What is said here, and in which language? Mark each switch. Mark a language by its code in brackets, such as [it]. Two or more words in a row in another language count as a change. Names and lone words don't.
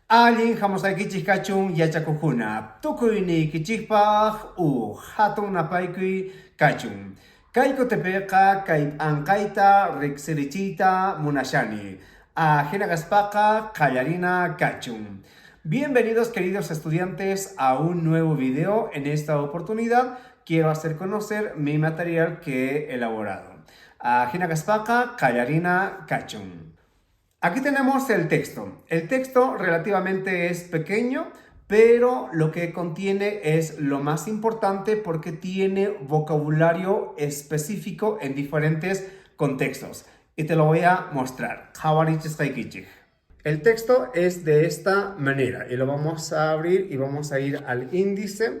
[qu] Allin hamusaykichik kachun yachakukuna. Tukuyni kichikpaq hatun napaykuy kachun. Kay kutepiqa kay anqayta riqsirichiyta munashani. Ajinagaspaqa qallarina kachun. [es] Bienvenidos queridos estudiantes a un nuevo video. En esta oportunidad quiero hacer conocer mi material que he elaborado. [qu] Ajinagaspaqa qallarina kachun. [es] Aquí tenemos el texto. El texto relativamente es pequeño, pero lo que contiene es lo más importante porque tiene vocabulario específico en diferentes contextos. Y te lo voy a mostrar. El texto es de esta manera y lo vamos a abrir y vamos a ir al índice.